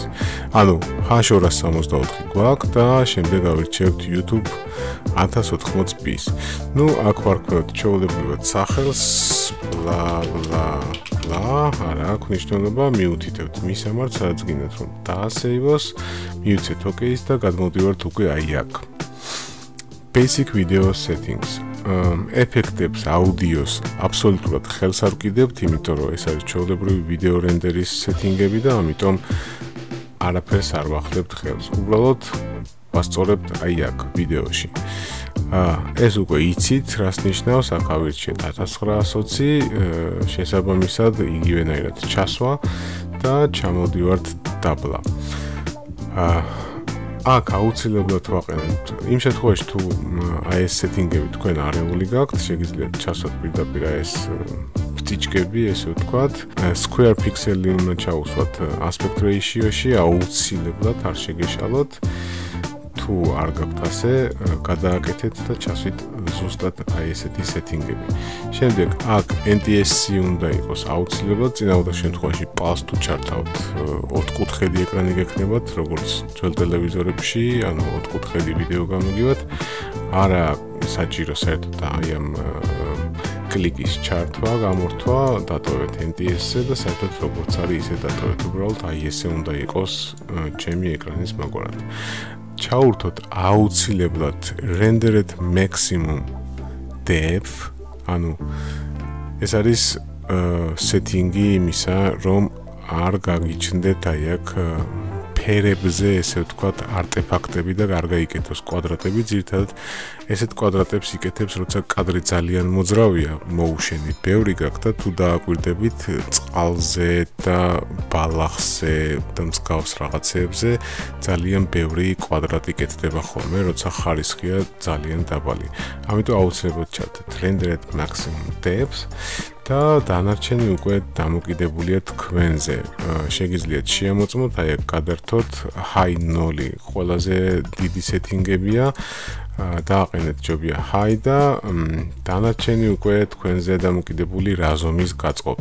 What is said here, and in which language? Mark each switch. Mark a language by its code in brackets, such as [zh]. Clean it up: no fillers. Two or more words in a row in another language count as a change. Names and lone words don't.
[ka] ანუ H264 გვაქვს და შემდეგ ავირჩევთ YouTube 1080p-ს. ნუ აქ ვარქვევთ ჩვეულებრივად სახელს, არა აქვს მნიშვნელობა, მიუთითებთ მისამართ, სადაც გინდათ რომ დაასეივოს, მივცეთ OK-ს და გადმოვდივართ უკვე აი აქ. [en] Basic video settings. [ka] ეფექტებს, აუდიოს აბსოლუტურად ხელს არ ვკიდებთ, იმიტომ რომ ეს არის ჩვეულებრივი ვიდეო რენდერის სეტინგები და ამიტომ არაფერს არ ვახდებთ ხელს. უბრალოდ ვასწორებთ აი აქ ვიდეოში. ეს უკვე იცით, რას ნიშნავს, აქ ავირჩიეთ 1920, შესაბამისად იგივენაირად ჩასვა და ჩამოვდივართ დაბლა. აქ აუცილებლად ვაყენებთ. იმ შემთხვევაში თუ აი ეს სეტინგები თქვენ არეული გაქვთ, შეგიძლიათ ჩასვათ პირდაპირ ეს ფტიჩკები, ესე ვთქვათ. [en] Square pixel-ი [ka] უნდა ჩაუსვათ [en] aspect ratio-ში, [ka] აუცილებლად არ შეგეშალოთ. თუ არ გაქვთ ასე, გადააკეთეთ და ჩასვით ზუსტად აი ესეთი სეტინგები. შემდეგ აქ NTSC უნდა იყოს აუცილებლად, წინააღმდეგ შემთხვევაში პალს თუ ჩართავთ 4-კუთხედი ეკრანი გექნებათ, როგორც ძველ ტელევიზორებში, ანუ 4-კუთხედი ვიდეო გამოგივათ. არა საჭირო საერთოდ აი ამ კლიკის ჩართვა, გამორთვა, დატოვეთ NTSC-ზე და საერთოდ როგორც არის ისე დატოვეთ, უბრალოდ აი ესე უნდა იყოს ჩემი ეკრანის მაგვარად. ჩაურთოთ აუცილებლად [en] rendered maximum depth, [ka] ანუ ეს არის setting-ი იმისა, რომ არ გაგიჩნდეთ აი აქ ფერებზე, ესე ვთქვათ, არტეფაქტები და არ გაიკეთოს კვადრატები, ძირითადად ესეთ კვადრატებს იკეთებს, როცა კადრი ძალიან მოძრავია, motion-ი ბევრი გაქვს და თუ დააკვირდებით წყალზე და ბალახზე და მსგავს რაღაცეებზე ძალიან ბევრი კვადრატი კეთდება ხოლმე, როცა ხარისხია ძალიან დაბალი. ამიტომ აუცილებლად ჩავთვალოთ [en] rendered maximum depth [ka] და დანარჩენი უკვე დამოკიდებულია თქვენზე. შეგიძლიათ შეამოწმოთ, აი აქ გადართოთ high 0, ყველაზე დიდი სეტინგებია. დააყენეთ ჯობია high და დანარჩენი უკვე თქვენზე დამოკიდებული რა ზომის გაწყობთ.